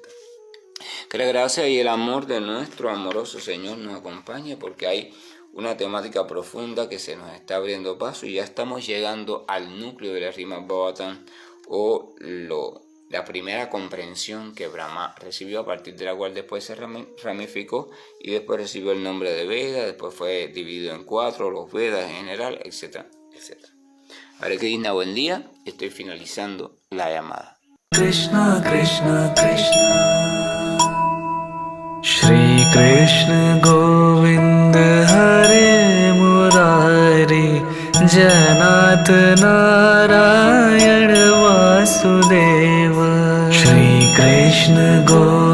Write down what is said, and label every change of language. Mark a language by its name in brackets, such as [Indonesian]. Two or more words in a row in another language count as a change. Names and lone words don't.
[Spanish] Que la gracia y el amor de nuestro amoroso Señor nos acompañe, porque hay una temática profunda que se nos está abriendo paso y ya estamos llegando al núcleo de la Srimad Bhagavatam, o la primera comprensión que Brahma recibió, a partir de la cual después se ramificó y después recibió el nombre de Veda, después fue dividido en 4, los Vedas en general, etc. [Sanskrit] Hare Krishna, [Spanish] buen día, estoy finalizando la llamada. [Sanskrit] Krishna Krishna Krishna Shri Krishna Govind Hare Murari Janat Narayan Vasudeva Shri Krishna Govind